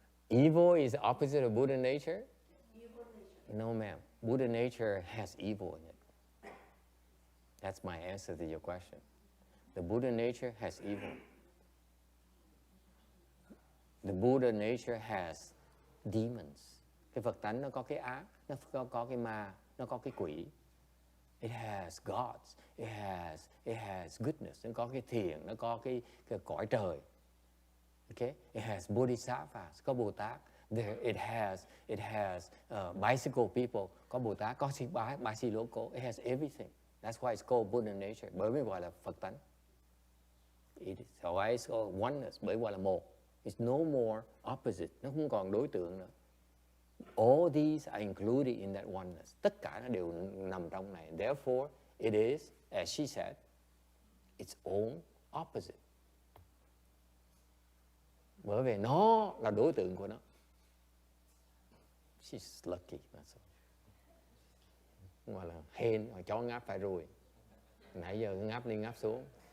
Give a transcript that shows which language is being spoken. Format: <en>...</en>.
<en>Evil is the opposite of Buddha nature? Evil nature. No, ma'am. Buddha nature has evil in it. That's my answer to your question. The Buddha nature has evil. The Buddha nature has demons.</en> <vi>Cái Phật tánh nó có cái ác, nó có cái ma, nó có cái quỷ.</vi> <en>It has gods. It has goodness.</en> <vi>Nó có cái thiện, nó có cái cõi trời.</vi> <en>Okay? It has bodhisattvas,</en> <vi>có Bồ Tát.</vi> <en>It has bicycle people,</en> <vi>có Bồ Tát,</vi> <en>có bicycle local. It has everything. That's why it's called Buddha nature.</en> <vi>Bởi vì gọi là Phật tánh.</vi> <en>So why it's called oneness,</en> <vi>bởi gọi là một.</vi> <en>It's no more opposite.</en> <vi>Nó không còn đối tượng nữa.</vi> <en>All these are included in that oneness.</en> <vi>Tất cả nó đều nằm trong này.</vi> <en>Therefore, it is, as she said, its own opposite.</en> <vi>Bởi vì nó là đối tượng của nó.</vi> <en>She's lucky.</en> <vi>Gọi là hên, chó ngáp phải ruồi. Nãy giờ ngáp lên ngáp xuống.</vi>